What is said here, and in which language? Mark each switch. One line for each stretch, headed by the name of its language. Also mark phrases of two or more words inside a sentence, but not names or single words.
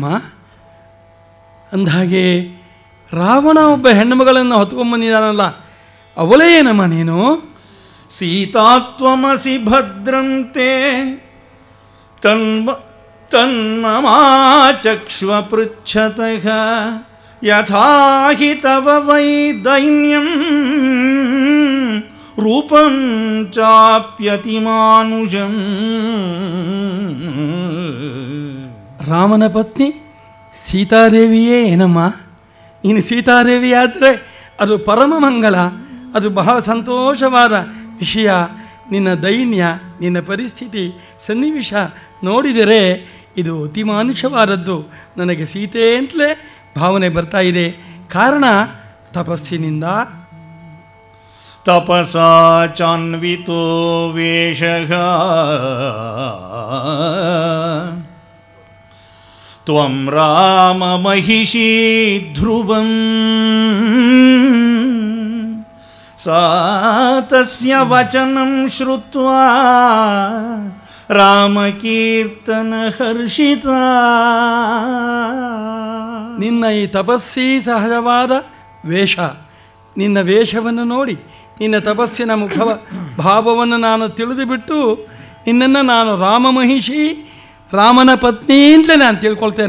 Kannada: ಅಂದಹಾಗೆ ರಾವಣ ಒಬ್ಬ ಹೆಣ್ಣುಮಗಳನ್ನು ಹೊತ್ಕೊಂಡ್ಬಂದಿದ್ದಾನಲ್ಲ, ಅವಳೇ ಏನಮ್ಮ ನೀನು?
Sanskrit: ಸೀತಾತ್ವಮಸಿ ಭದ್ರಂತೆ ತನ್ಮಮಾಚಕ್ಷ್ವ ಪೃಚ್ಛತಃ ಯಥಾ ಹಿ ತವ ವೈ ದೈನ್ಯಂ ರೂಪಂ ಚಾಪ್ಯತಿಮಾನುಷಂ.
Kannada: ರಾಮನ ಪತ್ನಿ ಸೀತಾದೇವಿಯೇ ಏನಮ್ಮ? ನೀನು ಸೀತಾದೇವಿಯಾದರೆ ಅದು ಪರಮ ಮಂಗಳ, ಅದು ಬಹಳ ಸಂತೋಷವಾದ ವಿಷಯ. ನಿನ್ನ ದೈನ್ಯ, ನಿನ್ನ ಪರಿಸ್ಥಿತಿ, ಸನ್ನಿವೇಶ ನೋಡಿದರೆ ಇದು ಅತಿ ಮಾನುಷವಾದದ್ದು. ನನಗೆ ಸೀತೆ ಅಂತಲೇ ಭಾವನೆ ಬರ್ತಾ ಇದೆ. ಕಾರಣ ತಪಸ್ಸಿನಿಂದ.
Sanskrit: ತಪಸಾ ಚಾನ್ವಿತೋ ವೇಷಃ ತ್ವಂ ರಾಮ ಮಹಿಷೀ ಧ್ರುವಂ. ಸಾ ತಸ್ಯ ವಚನಂ ಶ್ರುತ್ವಾ ರಾಮಕೀರ್ತನ ಹರ್ಷಿತಾ.
Kannada: ನಿನ್ನ ಈ ತಪಸ್ಸಿ ಸಹಜವಾದ ವೇಷ, ನಿನ್ನ ವೇಷವನ್ನು ನೋಡಿ, ನಿನ್ನ ತಪಸ್ಸಿನ ಭಾವವನ್ನು ನಾನು ತಿಳಿದುಬಿಟ್ಟು ನಿನ್ನನ್ನು ನಾನು ರಾಮಮಹಿಷಿ, ರಾಮನ ಪತ್ನಿ ಅಂತಲೇ ನಾನು ತಿಳ್ಕೊಳ್ತೇನೆ.